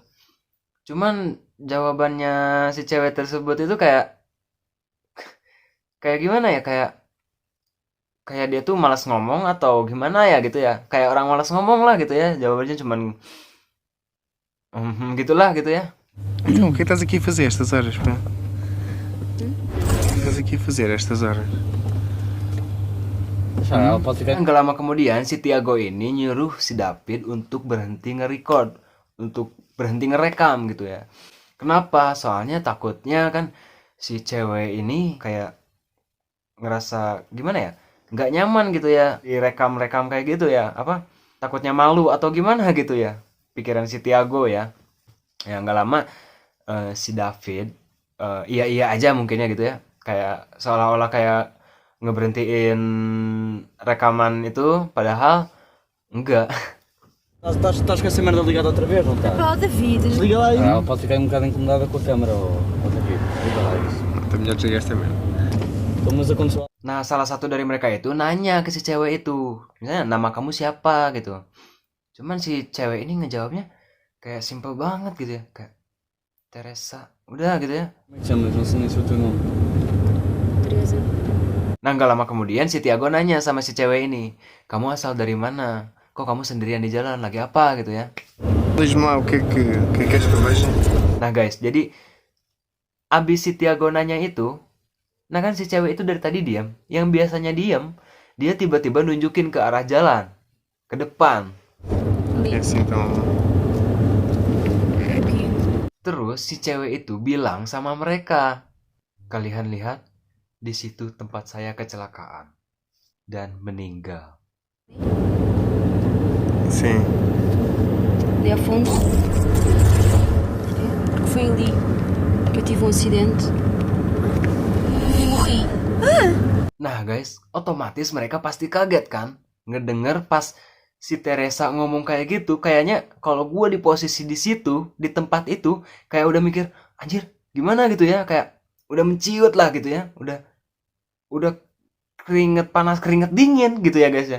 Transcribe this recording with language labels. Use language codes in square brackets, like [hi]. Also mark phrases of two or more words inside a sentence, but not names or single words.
[id] Cuman jawabannya si cewek tersebut itu kayak kayak gimana ya, kayak kayak dia tuh malas ngomong atau gimana ya gitu ya, kayak orang malas ngomong lah gitu ya, jawabannya cuman gitulah gitu ya. [pt] Então, o que estás aqui a fazer estas horas, pá? O que estás aqui a fazer estas horas? Ela pode ficar. [id] Nggak lama kemudian si Tiago ini nyuruh si David untuk berhenti nge-record, untuk berhenti ngerekam gitu ya. Kenapa? Soalnya takutnya kan si cewek ini kayak ngerasa gimana ya, nggak nyaman gitu ya direkam-rekam kayak gitu ya, apa takutnya malu atau gimana gitu ya, pikiran si Tiago ya. Ya nggak lama si David iya aja mungkinnya gitu ya, kayak seolah-olah kayak ngeberhentiin rekaman itu padahal enggak. [pt] Estás com essa merda ligada outra vez, não estás? Pá, David. Desliga lá aí. Ela pode ficar um bocado incomodada com a câmera, David. Liga lá isso. Está melhor desligar esta merda. Então, mas aconteceu. [id] Nah salah satu dari mereka itu nanya ke si cewek itu, misalnya nama kamu siapa gitu. Cuman si cewek ini ngejawabnya kayak simple banget gitu ya, kayak Teresa, udah gitu ya. [pt] Como é que chamas? Não sei nem se é o teu nome. Teresa. [id] Nah nggak lama kemudian si Tiago nanya sama si cewek ini, kamu asal dari mana? Kok kamu sendirian di jalan, lagi apa gitu ya? [pt] Diz-me lá o que é que queres que eu veja? [id] Nah guys, jadi abis si Tiago nanya itu, nah kan si cewek itu dari tadi diam, yang biasanya diam, dia tiba-tiba nunjukin ke arah jalan, ke depan. [pt] É assim então. Aqui. [id] Terus si cewek itu bilang sama mereka, kalian lihat, di situ tempat saya kecelakaan dan meninggal. [pt] Sim. Ali ao fundo. Porque foi ali que eu tive um acidente. E morri. [id] Nah guys, otomatis mereka pasti kaget kan? Ngedenger pas si Teresa ngomong kayak gitu, kayaknya kalau gue di posisi di situ, di tempat itu, kayak udah mikir, anjir, gimana gitu ya, kayak udah menciut lah gitu ya, udah keringet panas, keringet dingin gitu ya guys ya.